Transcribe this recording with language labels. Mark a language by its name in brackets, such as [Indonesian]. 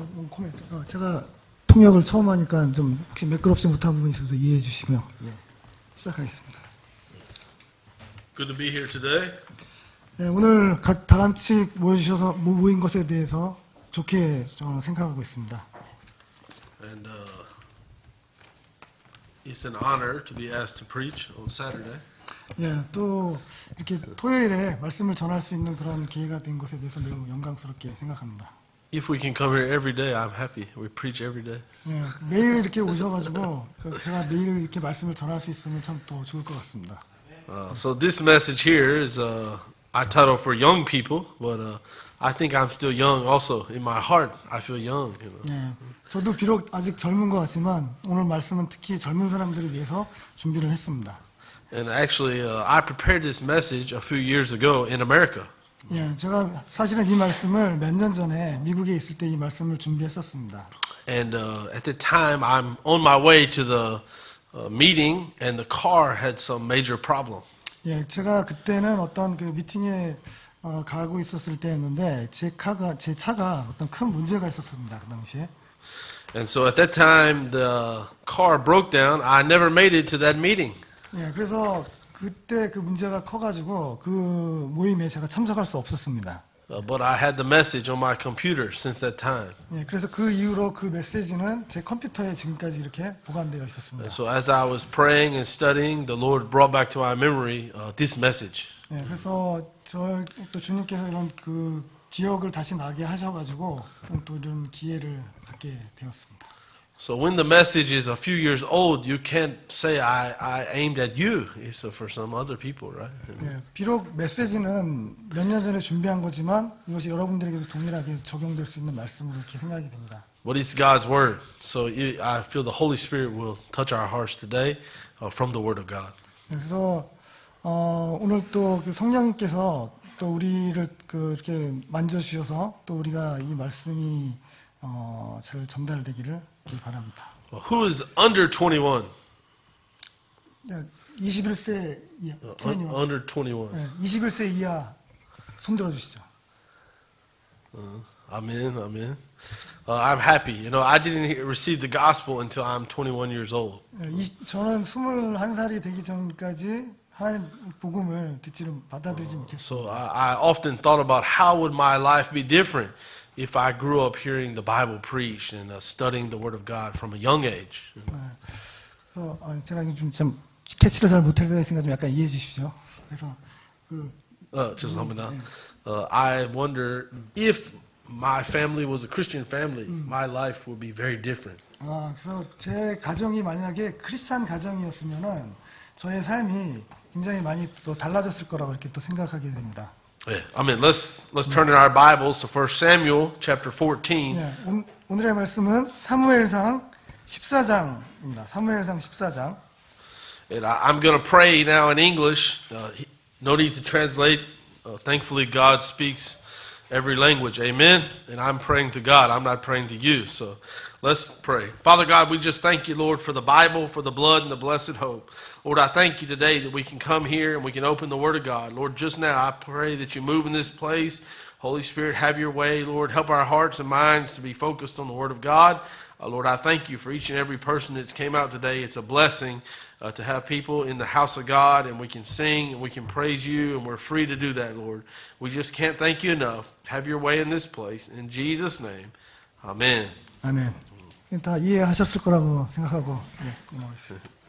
[Korean] 코멘트. 제가 통역을 처음 하니까 좀 혹시 매끄럽지 못한 부분이 있어서 이해해 주시고요. 시작하겠습니다. [English] Good to be here today. [Korean] 네, 오늘 다 같이 모여주셔서 모인 것에 대해서 좋게 생각하고 있습니다. [English] And it's an honor to be asked to preach on Saturday. [Korean] 예, 또 이렇게 토요일에 말씀을 전할 수 있는 그런 기회가 된 것에 대해서 매우 영광스럽게 생각합니다. [English] If we can come here every day, I'm happy. We preach every day. [Korean] 예, 매일 이렇게 오셔가지고 제가 매일 이렇게 말씀을 전할 수 있으면 참 더 좋을 것 같습니다. [English] So this message here is I titled for young people, but I think I'm still young also. In my heart, I feel young. You know? [Korean] 예, 저도 비록 아직 젊은 것 같지만 오늘 말씀은 특히 젊은 사람들을 위해서 준비를 했습니다. [English] And actually, I prepared this message a few years ago in America. [Korean] 예, 제가 사실은 이 말씀을 몇 년 전에 미국에 있을 때 이 말씀을 준비했었습니다. [English] And at the time, I'm on my way to the meeting, and the car had some major problem. [Korean] 예, 제가 그때는 어떤 그 미팅에 가고 있었을 때였는데 제 차가 어떤 큰 문제가 있었습니다. 그 당시에. [English] And so at that time, the car broke down. I never made it to that meeting. [Korean] 예, 그래서 그때 그 문제가 커가지고 그 모임에 제가 참석할 수 없었습니다. [English] But I had the message on my computer since that time. [Korean] 예, 그래서 그 이후로 그 메시지는 제 컴퓨터에 지금까지 이렇게 보관되어 있었습니다. [English] And so as I was praying and studying, the Lord brought back to my memory this message. [Korean] 예, 그래서 또 주님께서 이런 그 기억을 다시 나게 하셔가지고 또 이런 기회를 갖게 되었습니다. [English] So when the message is a few years old, you can't say I aimed at you. It's for some other people, right? [Korean] 예, 비록 메시지는 몇 년 전에 준비한 거지만 이것이 여러분들에게도 동일하게 적용될 수 있는 말씀으로 이렇게 생각이 됩니다. [English] But it's God's word. So I feel the Holy Spirit will touch our hearts today from the word of God. [Korean] 그래서 오늘 또 그 성령님께서 또 우리를 이렇게 만져주셔서 또 우리가 이 말씀이 잘 전달되기를 바랍니다. [English] Who is under 21? [Korean] 21세 이하, [English] Under 21. [Korean] 21세 이하 손 들어주시죠. [English] Amen, amen. I'm happy. You know, I didn't receive the gospel until I'm 21 years old. [Korean] 저는 21살이 되기 전까지 하나님 복음을 받아들이지 못했어요. [English] So I often thought about how would my life be different if I grew up hearing the Bible preached and studying the Word of God from a young age. [Korean] 그래서 제가 좀 캐치를 잘 못할 때가 있으니까 좀 약간 이해해 주십시오. 그래서 죄송합니다. [English] I wonder if my family was a Christian family, my life would be very different. [Korean] 그래서 제 가정이 만약에 크리스찬 가정이었으면은 저의 삶이 굉장히 많이 또 달라졌을 거라고 이렇게 또 생각하게 됩니다. [English] Yeah. I mean, let's turn in our Bibles to 1 Samuel chapter 14. [Korean] 예, 오늘의 말씀은 사무엘상 14장입니다. 사무엘상 14장. [English] And I'm going to pray now in English. No need to translate. Thankfully, God speaks every language. Amen. And I'm praying to God. I'm not praying to you. So let's pray. Father God, we just thank you, Lord, for the Bible, for the blood, and the blessed hope. Lord, I thank you today that we can come here and we can open the Word of God. Lord, just now I pray that you move in this place. Holy Spirit, have your way. Lord, help our hearts and minds to be focused on the Word of God. Lord, I thank you for each and every person that's came out today. It's a blessing to have people in the house of God, and we can sing and we can praise you, and we're free to do that, Lord. We just can't thank you enough. Have your way in this place. In Jesus' name, amen. [Korean] 아멘. 다 이해하셨을 거라고 생각하고 넘어가겠습니다.